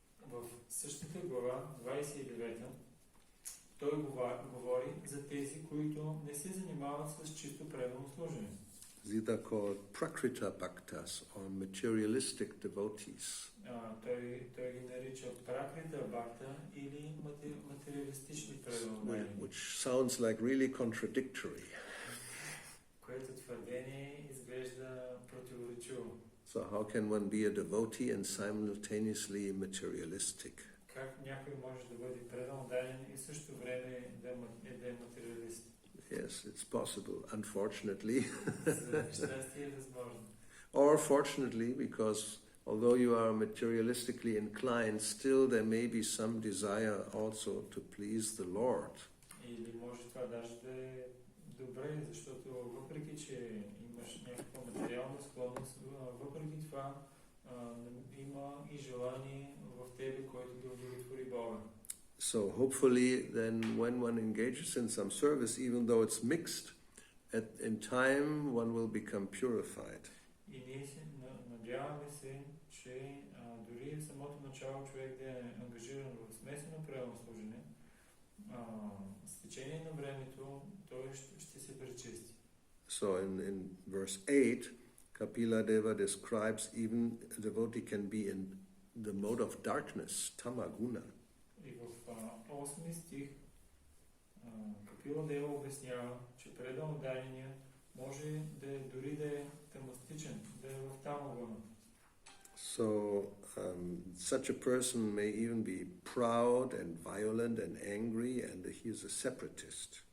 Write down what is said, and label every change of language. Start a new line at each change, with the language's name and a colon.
Bulgarian: В същата глава, 29-та, той говори за тези, които не се занимават с чисто предано служение.
English: These are called prakrita bhaktas or materialistic devotees.
Bulgarian: Той ги нарича пракрита бхакта или материалистични преданодани.
English: Which sounds like really contradictory.
Bulgarian: Което твърдение изглежда противоречиво.
English: So how can one be a devotee and simultaneously materialistic?
Bulgarian: Как някой може да бъде преданоден и също време да е материалист?
English: Yes, it's possible, unfortunately.
Bulgarian: Щастие е възможно.
English: Or fortunately, because although you are materialistically inclined, still there may be some desire also to please the Lord.
Bulgarian: Или може това даже да е добре, защото въпреки, че имаш някаква материална склонност, въпреки това има и желание в тебе, което да удовлетвори Бога.
English: So hopefully then when one engages in some service, even though it's mixed, in time one will become purified.
Bulgarian: И ние се надяваме се, че дори в самото начало човек да е ангажиран в смесено правилно служение, с течение на времето той ще се пречисти.
English: So in verse 8, Kapila Deva describes even a devotee can be in the mode of darkness, tamaguna.
Bulgarian: И в 8 стих Капила Дева обяснява, че преданодайния може дори да е тамастичен, да е в тамагуна.
English: So such a person may even be proud and violent and angry, and he is a separatist.